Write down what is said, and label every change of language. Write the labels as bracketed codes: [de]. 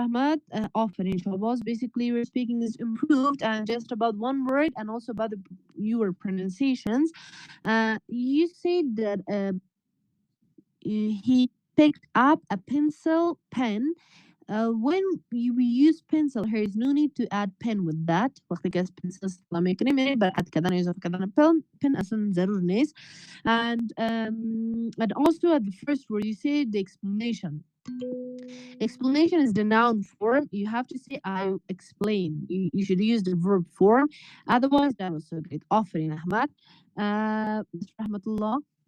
[en] Ahmad, offering Shahbaz, basically your speaking is improved and just about one word and also about your pronunciations. You said that he picked up a pencil pen. When we use pencil, there is no need to add pen with that. [fa] وقتی که از pencil استفاده میکنیم یعنی بعد کردن یا اضافه کردن pen اصلا ضرور نیست. [en] And also at the first word you say the explanation. Explanation is the noun form. You have to say I explain. You should use the verb form. Otherwise, that was so great. Offering Ahmad. Mr. Rahmatullah.